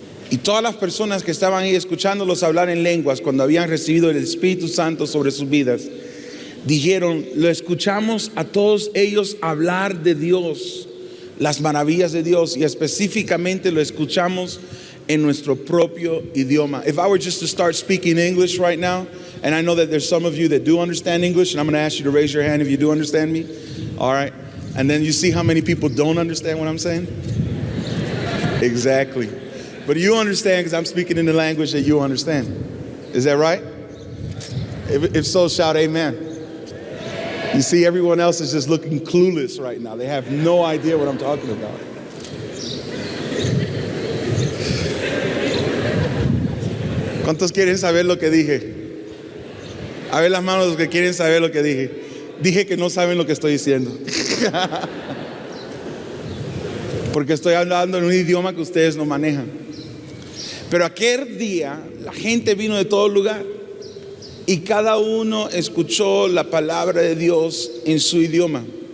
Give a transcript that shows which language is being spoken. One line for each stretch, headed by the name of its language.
Spanish: Y todas las personas que estaban ahí escuchándolos hablar en lenguas cuando habían recibido el Espíritu Santo sobre sus vidas, dijeron, lo escuchamos a todos ellos hablar de Dios, las maravillas de Dios, y específicamente lo escuchamos en nuestro propio idioma.
English: If I were just to start speaking English right now, and I know that there's some of you that do understand English, and I'm going to ask you to raise your hand if you do understand me. All right. And then you see how many people don't understand what I'm saying? Exactly. But you understand because I'm speaking in the language that you understand. Is that right? If so, shout amen. You see, everyone else is just looking clueless right now. They have no idea what I'm talking about.
Spanish: ¿Cuántos quieren saber lo que dije? A ver las manos los que quieren saber lo que dije. Dije que no saben lo que estoy diciendo. Porque estoy hablando en un idioma que ustedes no manejan. Pero aquel día la gente vino de todo lugar y cada uno escuchó la palabra de Dios en su idioma.